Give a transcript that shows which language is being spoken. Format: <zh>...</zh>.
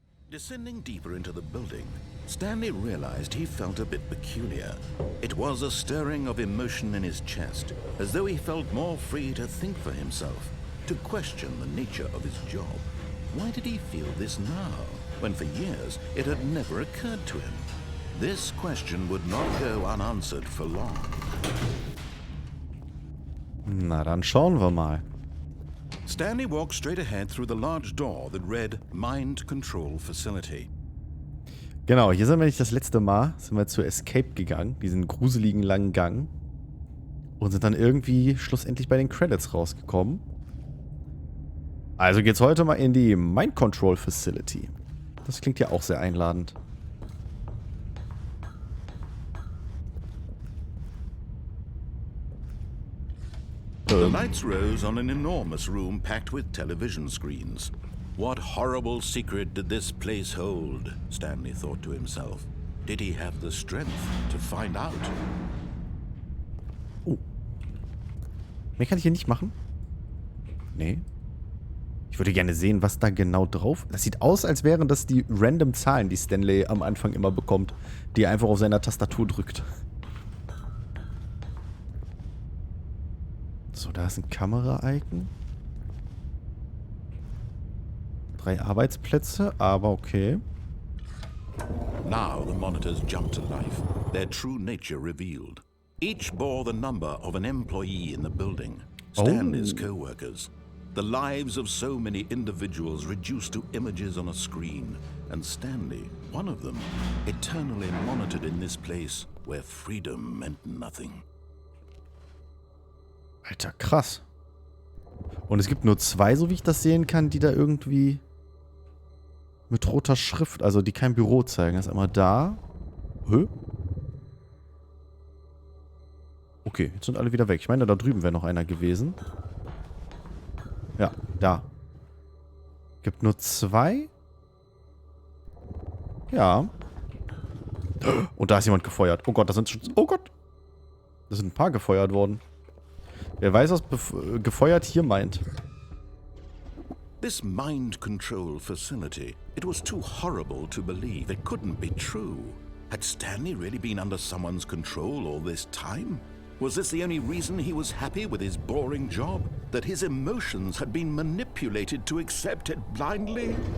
<en>Descending deeper into the building, Stanley realized he felt a bit peculiar. It was a stirring of emotion in his chest, as though he felt more free to think for himself, to question the nature of his job. Why did he feel this now, when for years it had never occurred to him? This question would not go unanswered for long.</en> <de>Na, dann schauen wir mal.</de> <en>Stanley walked straight ahead through the large door that read Mind Control Facility.</en> <de>Genau, hier sind wir nicht das letzte Mal. Sind wir zu Escape gegangen, diesen gruseligen langen Gang. Und sind dann irgendwie schlussendlich bei den Credits rausgekommen. Also geht's heute mal in die Mind Control Facility. Das klingt ja auch sehr einladend.</de> <en>The lights rose on an enormous room packed with television screens. What horrible secret did this place hold? Stanley thought to himself. Did he have the strength to find out? Oh.</en> <de>Mehr kann ich hier nicht machen? Nee. Ich würde gerne sehen, was da genau drauf... Das sieht aus, als wären das die random Zahlen, die Stanley am Anfang immer bekommt, die er einfach auf seiner Tastatur drückt. So, da ist ein Kamera-Icon. 3 Arbeitsplätze, aber okay.</de> <en>Now the monitors jumped to life, their true nature revealed. Each bore the number of an employee in the building, Stanley's co-workers. the lives of so many individuals reduced to images on a screen, and Stanley, one of them, eternally monitored in this place where freedom meant nothing.</en> <de>Alter, krass. Und es gibt nur 2, so wie ich das sehen kann, die da irgendwie mit roter Schrift, also die kein Büro zeigen. Das ist einmal da. Hä? Okay, jetzt sind alle wieder weg. Ich meine, da drüben wäre noch einer gewesen. Ja, da. Gibt nur 2. Ja. Und da ist jemand gefeuert. Oh Gott, das sind schon... Oh Gott. Da sind ein paar gefeuert worden. Wer weiß, was gefeuert hier meint.</de> <en>This mind control facility, it was too horrible to believe. It couldn't be true. Had Stanley really been under someone's control all this time? Was this the only reason he was happy with his boring job? That his emotions had been manipulated to accept it blindly?</en>